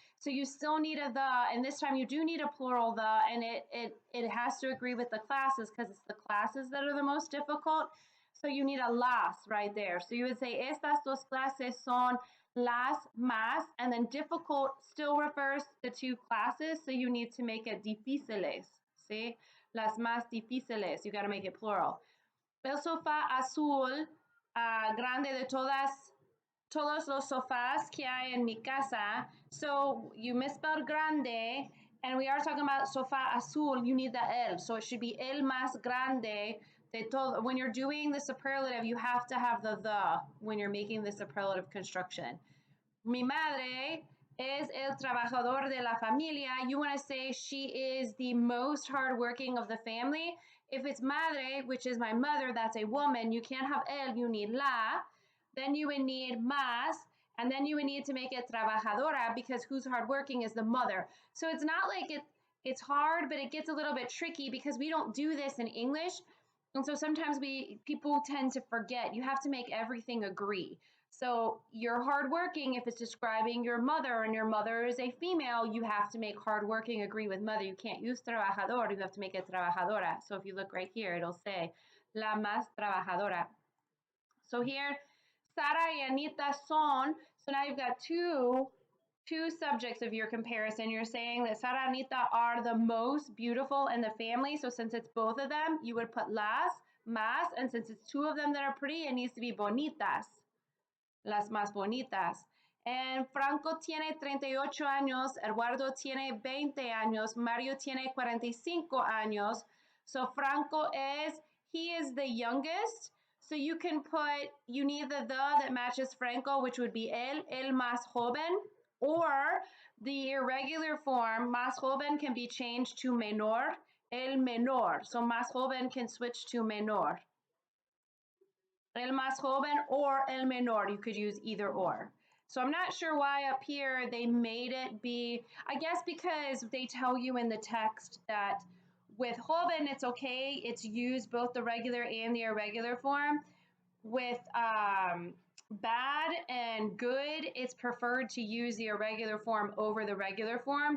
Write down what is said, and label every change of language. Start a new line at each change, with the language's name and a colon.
English: So you still need a the, and this time you do need a plural the, and it has to agree with the classes because it's the classes that are the most difficult. So you need a las right there. So you would say,
Spanish: estas dos clases son las más,
English: and then difficult still refers to two classes. So you need to make it difíciles.
Spanish: ¿Sí? Las más difíciles,
English: you got to make it plural.
Spanish: El sofá azul, grande de todos los sofás que hay en mi casa.
English: So you misspelled grande, and we are talking about sofá azul, you need the el. So it should be
Spanish: el más grande de todo.
English: When you're doing the superlative, you have to have the when you're making the superlative construction.
Spanish: Mi madre es el trabajador de la familia.
English: You want to say she is the most hardworking of the family. If it's madre, which is my mother, that's a woman, you can't have el, you need la. Then you would need más, and then you would need to make it trabajadora because who's hardworking is the mother. So it's not like it's hard, but it gets a little bit tricky because we don't do this in English. And so sometimes people tend to forget. You have to make everything agree. So you're hardworking if it's describing your mother and your mother is a female, you have to make hardworking agree with mother. You can't use trabajador, you have to make it trabajadora. So if you look right here, it'll say
Spanish: la más trabajadora.
English: So here,
Spanish: Sara y Anita son,
English: so now you've got two subjects of your comparison. You're saying that Sara and Anita are the most beautiful in the family. So since it's both of them, you would put las, más, and since it's two of them that are pretty, it needs to be bonitas.
Spanish: Las más bonitas. And Franco tiene 38 años, Eduardo tiene 20 años, Mario tiene 45 años.
English: So Franco he is the youngest. So you can put, you need the that matches Franco, which would be el más joven, or the irregular form, más joven can be changed to menor, el menor. So más joven can switch to menor. El más joven or el menor, you could use either or. So I'm not sure why up here they made it be, I guess because they tell you in the text that with joven, it's okay. It's used both the regular and the irregular form. With bad and good, it's preferred to use the irregular form over the regular form.